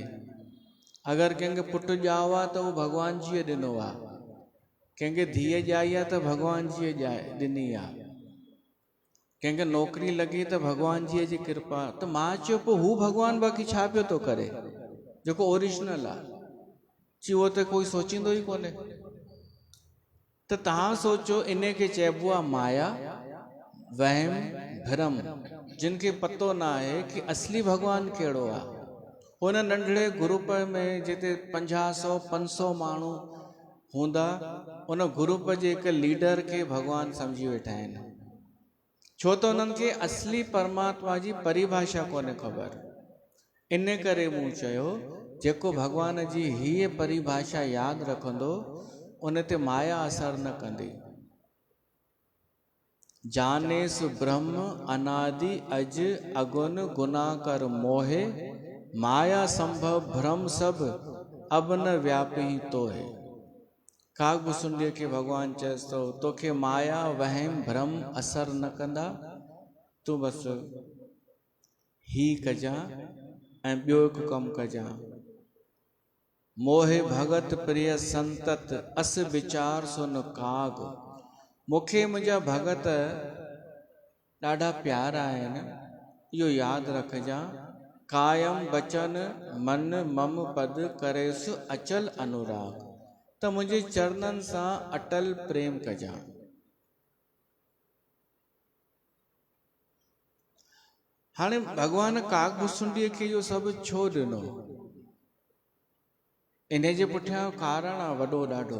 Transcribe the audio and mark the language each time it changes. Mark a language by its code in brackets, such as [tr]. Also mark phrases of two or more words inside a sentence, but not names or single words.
[sd] अगरि कंहिंखे पुटु ॼाओ आहे त उहो भॻवान जीअ ॾिनो आहे, कंहिंखे धीअ ॼाई आहे त भॻवान जीअ ॾिनी आहे, कंहिंखे नौकरी लॻी त भॻवान जी जी कृपा। त मां चयो पोइ हू भॻवान बाक़ी छा पियो थो करे जेको ओरिजिनल आहे? जी उहो त कोई सोचींदो ई कोन्हे। त तव्हां सोचो, इन खे चइबो आहे माया, वहम, भ्रम, जिन खे पतो न आहे कि असली भॻवान कहिड़ो आहे। हुन नंढड़े ग्रुप में जिते 50-100-500 माण्हू हूंदा, उन ग्रुप जे हिकु लीडर खे भॻवान सम्झी वेठा आहिनि, छो त उन्हनि खे असली परमात्मा जी परिभाषा कोन्हे ख़बर। इन करे मूं चयो जेको भगवान जी हीअ परिभाषा यादि रखंदो उन ते माया असर न कंदी। [awa] जानेस ब्रह्म अनादि अज अगुन गुना कर मोहे, माया संभव भ्रम सब अब न व्यापी तो है। [sd] काकभुसुंडीअ खे भगवान चएसि थो तोखे माया वहम भ्रम असर न कंदा, तूं बसि ही कजां ऐं ॿियो हिकु कमु कजां। [awa] मोहे भगत प्रिय संतत अस विचार सुन काग, [sd] मूंखे मुंहिंजा भगत ॾाढा प्यारा आहिनि, इहो यादि रखजां। [awa] कायम बचन मन मम पद करेसु अचल अनुराग, [sd] त मुंहिंजे चरणनि सां अटल प्रेम कजां। हाणे भगवान काकभुसुंडीअ खे इहो सभु छो ॾिनो? इन जे पुठियां कारण आहे वॾो ॾाढो।